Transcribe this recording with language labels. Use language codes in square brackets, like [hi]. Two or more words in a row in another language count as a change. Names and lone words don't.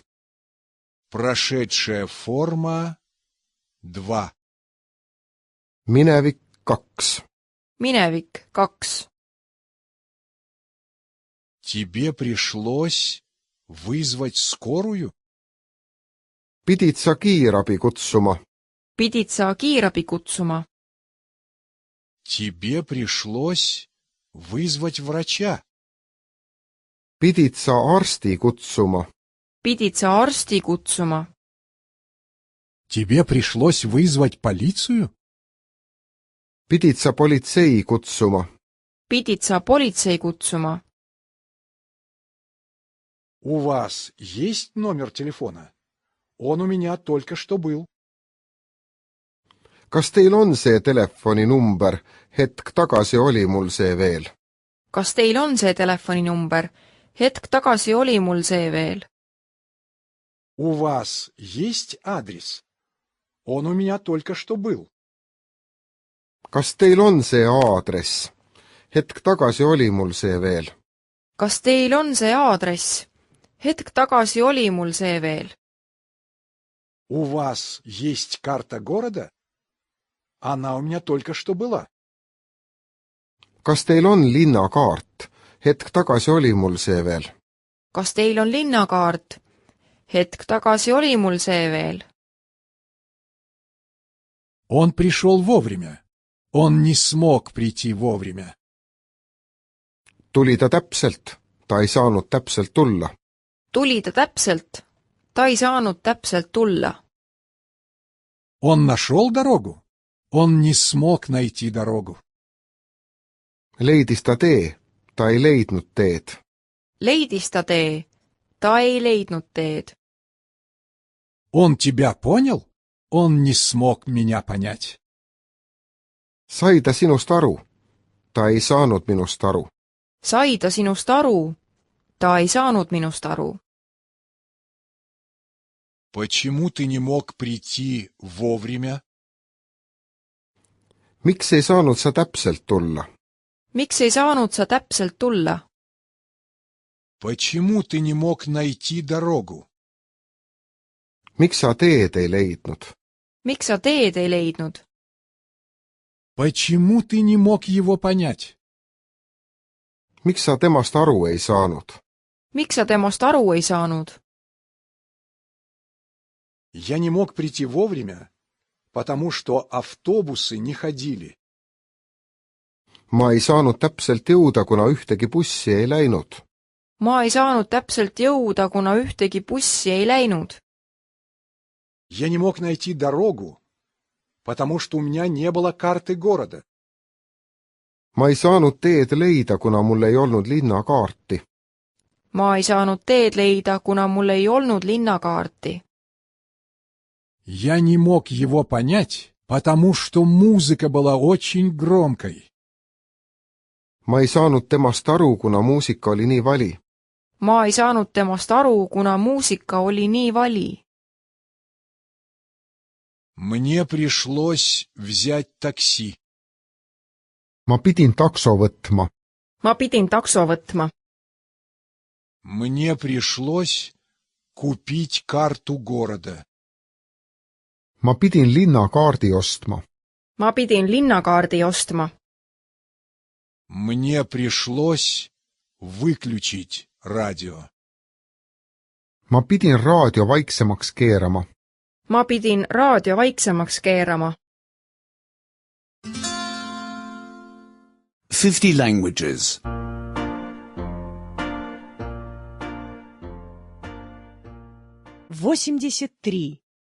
[ru] Прошедшая форма 2. [et] Minevik 2. Minevik 2. [ru] Тебе пришлось вызвать скорую? [et] Pidid sa kiirabi kutsuma? Pidid sa kiirabi kutsuma? [ru] Тебе пришлось вызвать врача? [et] Pidid sa arsti kutsuma? Pidid sa arsti kutsuma? [ru] Тебе пришлось вызвать полицию? [et] Pidid sa politsei kutsuma? Pidid sa politsei kutsuma? [ru] У вас есть номер телефона? Он у меня только что был. [et] Kas teil on see telefoninumber? Hetk tagasi oli mul see veel. Kas teil on see telefoninumber? Hetk tagasi oli mul see veel. [ru] У вас есть адрес? Он у меня только что был. [et] Kas teil on see aadress? Hetk tagasi oli mul see veel. Kas teil on see aadress? Hetk tagasi oli mul see veel. [ru] У вас есть карта города? Она у меня только что была. [et] Kas teil on linnakaart? Hetk tagasi oli mul see veel. Kas teil on linnakaart? Hetk tagasi oli mul see veel. [ru] Он пришел вовремя. Он не смог прийти вовремя. [et] Tuli ta täpselt, ta ei saanud täpselt tulla. Tuli ta täpselt, ta ei saanud täpselt tulla. [ru] Он нашел дорогу. Он не смог найти дорогу. [et] Leidis ta tee, ta ei leidnud teed. Leidis ta tee, ta ei leidnud teed. [ru] Он тебя понял? Он не смог меня понять. [et] Sai ta sinust aru? Ta ei saanud minust aru. Sai ta sinust aru? Ta ei saanud minust aru. [ru] Почему ты не мог прийти вовремя? [et] Miks ei saanud sa täpselt tulla? Miks ei saanud sa täpselt tulla? [ru] Почему ты не мог найти дорогу? [et] Miks sa teed ei leidnud? Miks sa teed ei leidnud? [ru] Почему ты не мог его понять? [et] Miks sa temast aru ei saanud? Miks sa temast aru ei saanud? [ru] Я не мог прийти вовремя, потому что автобусы не ходили. [et] Ma ei saanud täpselt jõuda, kuna ühtegi bussi ei läinud. Ma ei saanud täpselt jõuda, kuna ühtegi bussi ei läinud. [ru] Я не мог найти дорогу, потому что у меня не было карты города. [et] Ma ei saanud teed leida, kuna mul ei olnud linnakaarti. Ma ei saanud teed leida, kuna mul ei olnud linnakaarti. [ru] Я не мог его понять, потому что музыка была очень громкой. [et] Ma ei saanud temast aru, kuna muusika oli nii vali. Ma ei saanud temast aru, kuna muusika oli nii vali. [ru] Мне пришлось взять такси. [et] Ma pidin takso võtma. Ma pidin takso võtma. [ru] Мне пришлось купить карту города. [et] Ma pidin linnakaardi ostma. Ma pidin linnakaardi ostma. [ru] Мне пришлось выключить радио. [et] Ma pidin raadio vaiksemaks keerama. Ma pidin raadio vaiksemaks keerama. [en] 50 languages. 83.